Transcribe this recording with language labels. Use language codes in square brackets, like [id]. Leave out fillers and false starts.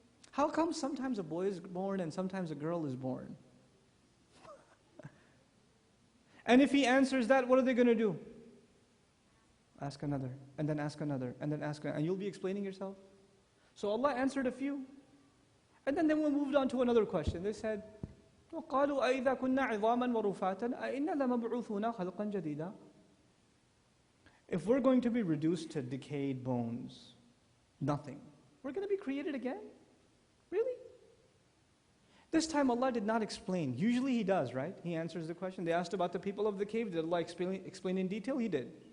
[en] How come sometimes a boy is born and sometimes a girl is born? And if he answers that, what are they going to do? Ask another, and then ask another, and then ask another, and you'll be explaining yourself. So Allah answered a few. And then we moved on to another question. They said, [ar] وَقَالُوا أَإِذَا كُنَّا عِظَامًا وَرُفَاتًا أَإِنَّا لَمَبْعُوثُونَا خَلْقًا جَدِيدًا. [en] If we're going to be reduced to decayed bones, nothing, we're going to be created again? Really? This time Allah did not explain. Usually He does, right? He answers the question. They asked about the people of the cave. Did Allah explain in detail? He did.